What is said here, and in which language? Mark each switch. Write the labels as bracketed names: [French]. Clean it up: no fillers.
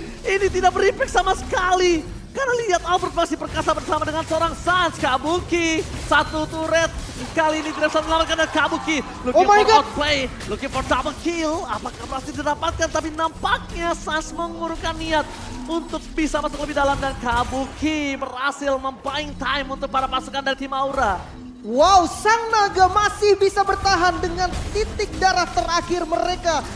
[Indonesian] Ini tidak berimpact sama sekali. Karena lihat Albert masih perkasa bersama dengan seorang Suns. Kabuki, satu turret. Kali ini tidak bisa menyelamatkan dan Kabuki. [English] Looking for outplay, looking for double kill. [Indonesian] Apakah berhasil didapatkan? Tapi nampaknya Suns mengurungkan niat untuk bisa masuk lebih dalam. Dan Kabuki berhasil membuying time untuk para pasukan dari tim Aura. Wow, Sang Naga masih bisa bertahan dengan titik darah terakhir mereka.